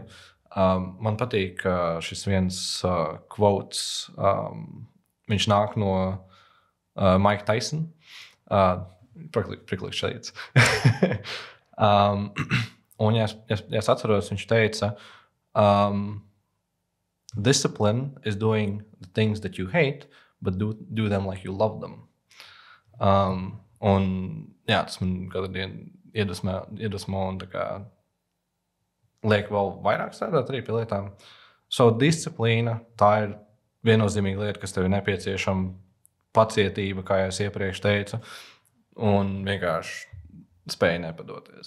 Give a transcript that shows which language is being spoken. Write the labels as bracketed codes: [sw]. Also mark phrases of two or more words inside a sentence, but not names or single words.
[lv] Man patīk šis viens quotes. Viņš nāk no Mike Tyson. Priklīgs šeit. Un, ja es atceros, viņš teica... [en] Discipline is doing the things that you hate, but do them like you love them. [lv] Un tas man katru dienu iedvesmo un liek vēl vairāk strādāt arī pie lietām. So disciplīna, tā ir viennozīmīga lieta, kas tev ir nepieciešama, pacietība, kā jau es iepriekš teicu, un vienkārši spēja nepadoties.